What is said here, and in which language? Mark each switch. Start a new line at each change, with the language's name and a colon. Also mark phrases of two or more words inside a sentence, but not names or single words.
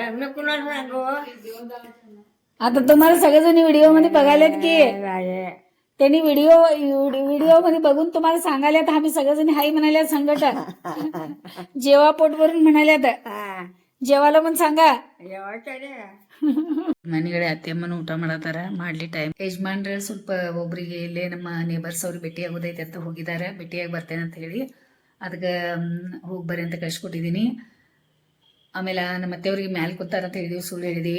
Marathi: मी कुणाला सांगू? आता तुम्हाला सगळेजण व्हिडिओ मध्ये बघायलात की त्यांनी व्हिडिओ मध्ये बघून तुम्हाला सांगायल्यात आम्ही सगळेजण हाय म्हणाल्यात संकट. जेवा पोट भरून म्हणाल्यात. जेवायला पण सांगा.
Kannada: ಮನೆಗಡೆ ಅತ್ತೆಮ್ಮನ ಊಟ ಮಾಡತ್ತಾರ. ಮಾಡ್ಲಿ ಟೈಮ್. ಯಜಮಾನ್ರ ಸ್ವಲ್ಪ ಒಬ್ರಿಗೆ ಇಲ್ಲೇ ನಮ್ಮ ನೇಬರ್ಸ್ ಅವ್ರಿಗೆ ಭೇಟಿ ಆಗೋದೈತೆ ಅಂತ ಹೋಗಿದ್ದಾರೆ. ಭೇಟಿಯಾಗಿ ಬರ್ತೇನೆ ಅಂತ ಹೇಳಿ ಅದಕ್ಕೆ ಹೋಗಿ ಬರ್ರಿ ಅಂತ ಕಳ್ಸಿಕೊಟ್ಟಿದ್ದೀನಿ. ಆಮೇಲೆ ನಮ್ಮ ಅತ್ತೆಯವ್ರಿಗೆ ಮ್ಯಾಲೆ ಕೂತಾರ ಅಂತ ಹೇಳಿದೀವಿ, ಸುಳ್ಳು ಹೇಳಿದೀವಿ.